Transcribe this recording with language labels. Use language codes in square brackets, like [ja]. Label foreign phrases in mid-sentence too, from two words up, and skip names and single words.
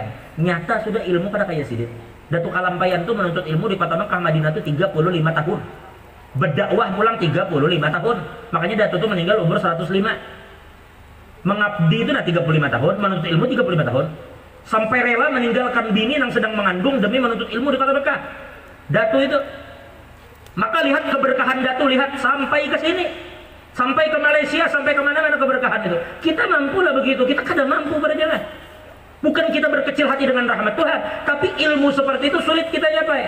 [id] Nyata sudah ilmu pada kayak sidin. Datuk Kalampayan tuh menuntut ilmu di Kota Mekah Madinah tuh 35 tahun. Berdakwah pulang 35 tahun. Makanya Datuk tuh meninggal umur 105. Mengabdi itu nah 35 tahun, menuntut ilmu 35 tahun. Sampai rela meninggalkan bini yang sedang mengandung demi menuntut ilmu di Kota Mekah. Datuk itu. Maka lihat keberkahan Datuk, lihat sampai ke sini. Sampai ke Malaysia, sampai ke mana-mana keberkahan itu. Kita mampu lah begitu, kita kadang mampu pada jalan. Bukan kita berkecil hati dengan rahmat Tuhan, tapi ilmu seperti itu sulit kita capai.